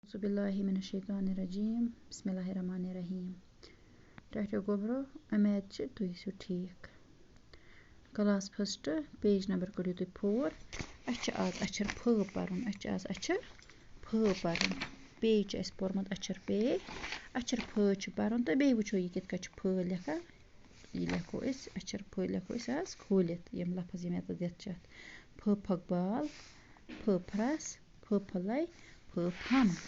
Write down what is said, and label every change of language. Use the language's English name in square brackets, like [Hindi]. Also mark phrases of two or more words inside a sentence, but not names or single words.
[Arabic] Bismillahirrahmanirrahim. Bismillahirrahmanirrahim. [Kashmiri] رٲحتو گوبرو، اُمید چھے تُہۍ ٲسِو ٹھیٖک. [English] Class first, page number [Kashmiri] کٔرِو تُہۍ [English] 4. [Kashmiri] اَسہِ چھِ آز اَچھر پھٲ پَرُن. اَسہِ چھِ آز اَچھر پھٲ پَرُن. پے چھِ اَسہِ پوٚرمُت اَچھر پے. اَچھر پھٲ چھُ پَرُن تہٕ بیٚیہِ وٕچھو یہِ کِتھ کٔنۍ چھُ پھٲ لیکھان. یہِ لیکھو أسۍ اَچھر پھٲ لیکھو أسۍ آز کھوٗلِتھ. یِم لفظ یِم ییٚتٮ۪تھ دِتھ چھِ اَتھ. پھٔ پھۄکھ بال, پھٔ پھرٛس, پھٔ پھٔلَے, پھٔ پھَم.